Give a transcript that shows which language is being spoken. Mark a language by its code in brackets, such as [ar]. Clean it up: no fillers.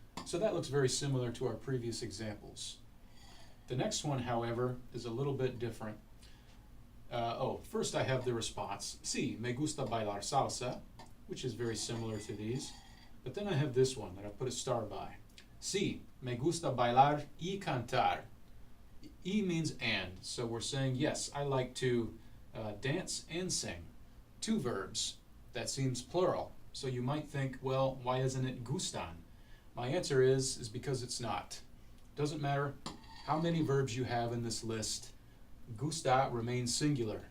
[en] So that looks very similar to our previous examples. The next one, however, is a little bit different. First I have the response. [es] Sí, me gusta bailar salsa, [en] which is very similar to these. But then I have this one that I put a star by. [es] Sí, me gusta bailar y cantar. [en] Y means and, so we're saying, yes, I like to dance and sing. Two verbs. That seems plural. So you might think, well, why isn't it gustan? My answer is because it's not. Doesn't matter how many verbs you have in this list, gusta remains singular.